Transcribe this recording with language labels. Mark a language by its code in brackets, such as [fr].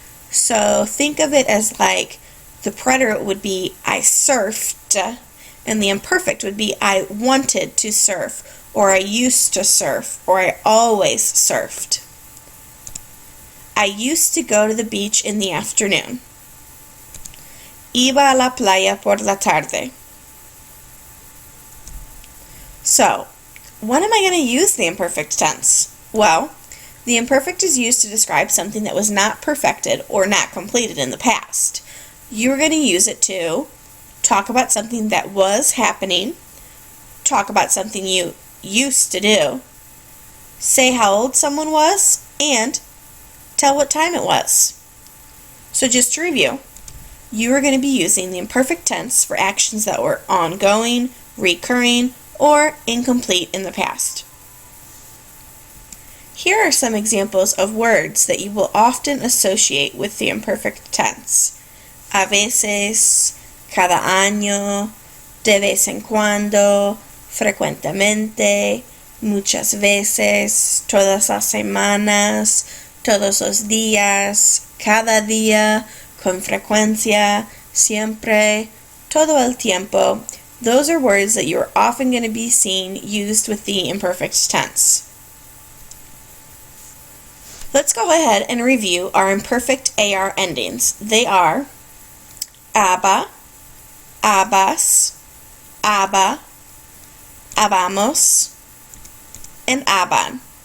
[en] So think of it as like the preterite would be I surfed, and the imperfect would be I wanted to surf, or I used to surf, or I always surfed. I used to go to the beach in the afternoon. [es] Iba a la playa por la tarde. [en] So, when am I going to use the imperfect tense? Well, the imperfect is used to describe something that was not perfected or not completed in the past. You're going to use it to talk about something that was happening, talk about something you used to do, say how old someone was, and tell what time it was. So just to review, you are going to be using the imperfect tense for actions that were ongoing, recurring, or incomplete in the past. Here are some examples of words that you will often associate with the imperfect tense. [es] A veces, cada año, de vez en cuando, frecuentemente, muchas veces, todas las semanas, todos los días, cada día, con frecuencia, siempre, todo el tiempo. [en] Those are words that you're often going to be seeing used with the imperfect tense. Let's go ahead and review our imperfect AR endings. They are aba, abas, aba, abamos, and aban.